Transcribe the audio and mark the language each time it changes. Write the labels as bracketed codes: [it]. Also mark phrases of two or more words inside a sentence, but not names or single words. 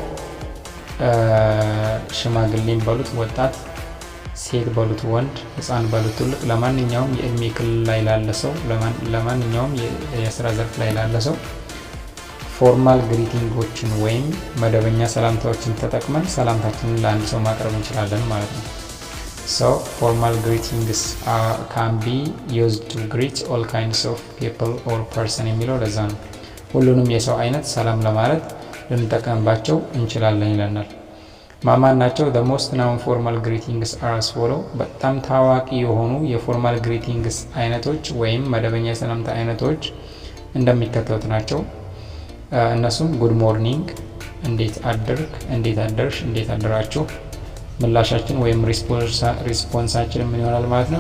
[am] ሽማግሌም በሉት ወጣት፣ ሴት በሉት ወንድ፣ ህፃን በሉት ትልቅ፣ ለማንኛውም የእድሜ ክልል ላይ ላለ ሰው ለማንኛውም የስራ ዘርፍ ላይ ላለ ሰው [en] formal greetings [am] ወይም መደበኛ ሰላምታዎችን ተጠቅመን ሰላምታችንን ለአንድ ሰው ማቅረብ እንችላለን ማለት ነው። [en] formal greetings can be used to greet all kinds of people or person [am] የሚለው ለዛ ነው። ሁሉንም የሰው አይነት ሰላም ለማለት ልንጠቀምባቸው እንችላለን ይለናል። ማማን ናቸው? [en] the most known formal greetings are as follow [am] በጣም ታዋቂ የሆኑ [en] formal greetings [am] አይነቶች ወይም መደበኛ የሰላምታ አይነቶች እንደሚከተሉት ናቸው። እነሱም [en] good morning፣ [am] እንዴት አደርክ፣ እንዴት አደርሽ፣ እንዴት አደራችሁ። ምላሻችን ወይም ሪስፖንሳችን ምን ይሆናል ማለት ነው?